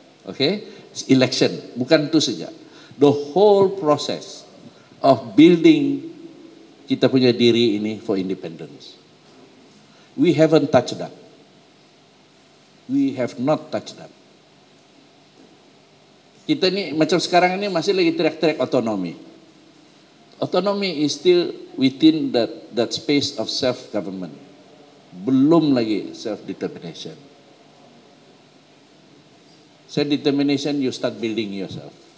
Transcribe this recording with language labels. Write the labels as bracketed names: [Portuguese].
[English] Okay? It's election, [Malay] bukan itu saja. [English] The whole process of building [Malay] kita punya diri ini [English] for independence. We haven't touched that. We have not touched that. [Malay] Kita ni macam sekarang ini masih lagi teriak-teriak otonomi. [English] Otonomi is still within that space of self-government. [Malay] Belum lagi self-determination. [English] Self-determination, you start building yourself.